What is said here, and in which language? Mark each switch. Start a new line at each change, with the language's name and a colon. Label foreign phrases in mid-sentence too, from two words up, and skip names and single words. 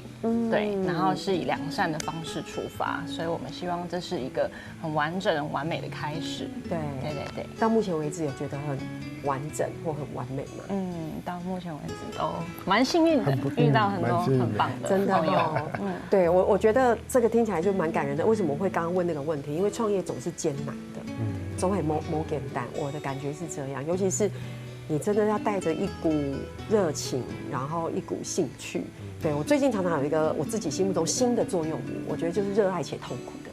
Chinese: 對，然後是以良善的方式出發，所以我們希望這是一個很完整、完美的開始。對。到目前為止有覺得很完整或很完美嗎？到目前為止都蠻幸運的，遇到很多很棒的真的朋友。對我覺得這個聽起來就蠻感人的。為什麼會剛剛問那個問題？因為創業總是艱難的，總會冇簡單。我的感覺是這樣，尤其是你真的要帶着一股熱情，然後一股興趣。對，我最近常常有一個我自己心目中新的座右銘，我覺得就是熱愛且痛苦的。